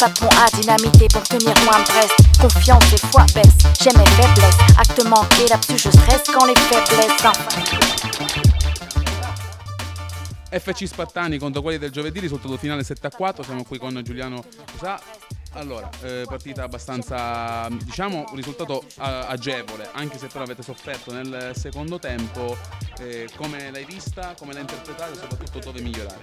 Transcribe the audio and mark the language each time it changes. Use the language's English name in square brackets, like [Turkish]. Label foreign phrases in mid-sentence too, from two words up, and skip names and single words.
[French] Pas de pont à dynamiter pour tenir loin de Brest. Confiance et foi baisse, j'ai mes faiblesses. Acte manqué, là-dessus je stresse quand les faiblesses [Italian] FC Spattani contro quelli del giovedì, risultato finale 7-4. Siamo qui con Giuliano Sa Allora, partita abbastanza, diciamo, un risultato agevole, anche se però avete sofferto nel secondo tempo. Come l'hai vista, come l'hai interpretata e soprattutto dove migliorare?